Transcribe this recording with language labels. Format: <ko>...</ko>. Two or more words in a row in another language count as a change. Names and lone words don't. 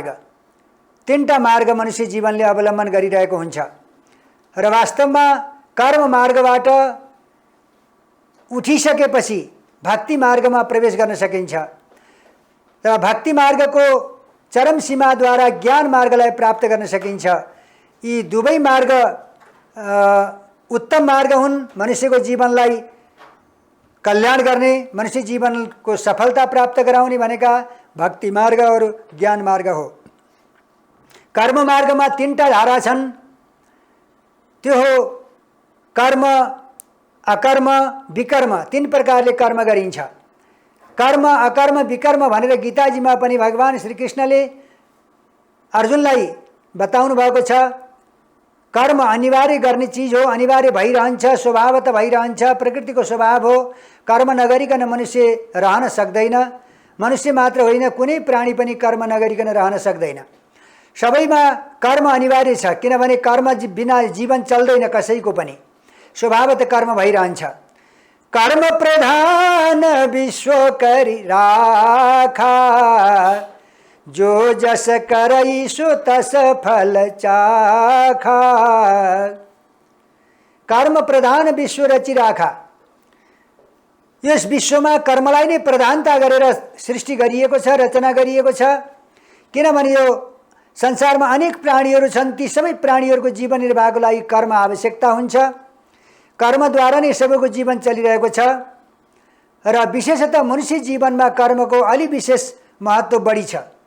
<ne>तीनटा मार्ग मनुष्य जीवनले अवलम्बन गरिरहेको हुन्छ र वास्तवमा कर्म मार्गबाट उठिसकेपछि भक्ति मार्गमा प्रवेश गर्न सकिन्छ र भक्ति मार्गको चरम सीमाद्वारा ज्ञान मार्गलाई प्राप्त गर्न सकिन्छ। यी दुवै मार्ग उत्तम मार्ग हुन् मनुष्यको जीवनलाई कल्याण गर्ने, मनुष्य जीवनको सफलता प्राप्त गराउने भनेका भक्ति मार्ग और ज्ञान मार्ग हो। कर्म मार्गमा तीनटा धारा छन्। त्यो हो कर्म, अकर्म, विकर्म। तीन प्रकारले कर्म गरिन्छ। कर्म, अकर्म, विकर्म भनेर गीताजीमा पनि भगवान श्रीकृष्णले अर्जुनलाई बताउनु भएको छ। कर्म अनिवार्य गर्ने चिज हो, अनिवार्य भइरहन्छ, स्वभावतः भइरहन्छ, प्रकृतिको स्वभाव हो। कर्म नगरिकन मनुष्य रहन सक्दैन। मनुष्य मात्र होइन, कुनै प्राणी पनि कर्म नगरिकन रहन सक्दैन। सबैमा कर्म अनिवार्य छ, किनभने कर्म बिना जीवन चल्दैन कसैको पनि। स्वभावतः कर्म भइरहन्छ।</ne> <awa>कर्म प्रधान विश्व करि राखा, जो जस करई सो तस फल चाखा। कर्म प्रधान विश्व रचि राखा।</awa> <ne>यस विश्वमा कर्मलाई नै प्रधानता गरेर सृष्टि गरिएको छ, रचना गरिएको छ। किनभने यो संसारमा अनेक प्राणीहरू छन्, ती सबै प्राणीहरूको जीवन निर्वाहको लागि कर्म आवश्यकता हुन्छ। कर्मद्वारा नै सबैको जीवन चलिरहेको छ र विशेषतः मनुष्य जीवनमा कर्मको अलि विशेष महत्त्व बढी छ।</ne>